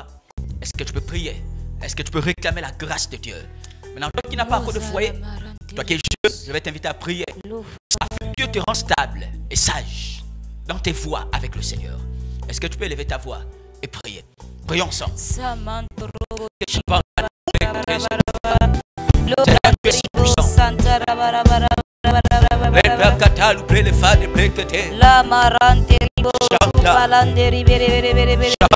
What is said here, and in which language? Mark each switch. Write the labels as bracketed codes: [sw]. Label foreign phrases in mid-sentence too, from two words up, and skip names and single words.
[fr] Est-ce que tu peux prier? Est-ce que tu peux réclamer la grâce de Dieu? Maintenant, toi qui n'as pas encore de foyer, toi qui es jeune, je vais t'inviter à prier afin que Dieu te rende stable et sage dans tes voies avec le Seigneur. Est-ce que tu peux élever ta voix? et priez. Prions ensemble. Samantro. Shabanda, La marante ribo balande ribere bere